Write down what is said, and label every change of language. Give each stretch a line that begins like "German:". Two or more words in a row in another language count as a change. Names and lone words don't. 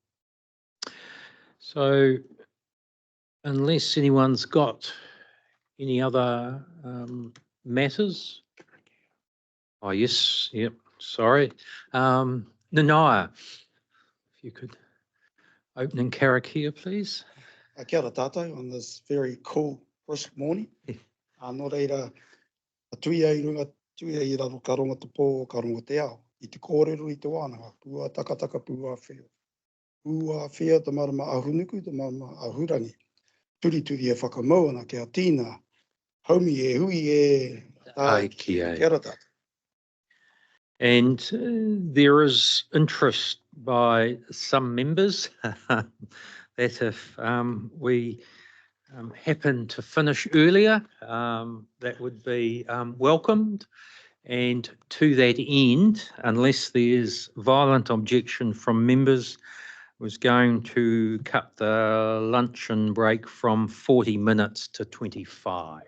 English: So unless anyone's got any other matters. Oh, yes, yep, sorry. Nanaya, if you could open in karakia, please.
Māori: Kia ora tātou
English: on this very cool, brisk morning.
Māori: Nō reira, a tui ai runga, tui ai raro ka ronga te pō, ka ronga te ao. I te kōrero i te wānanga, pua takataka, pua whio. Pua whio te marama ahunuku, te marama ahurangi. Turi e whakamauna kia tīna. Haumi e hui e Ai ki ai. Kia ora tātou.
English: And there is interest by some members that if we happen to finish earlier, that would be welcomed. And to that end, unless there's violent objection from members, was going to cut the luncheon break from 40 minutes to 25.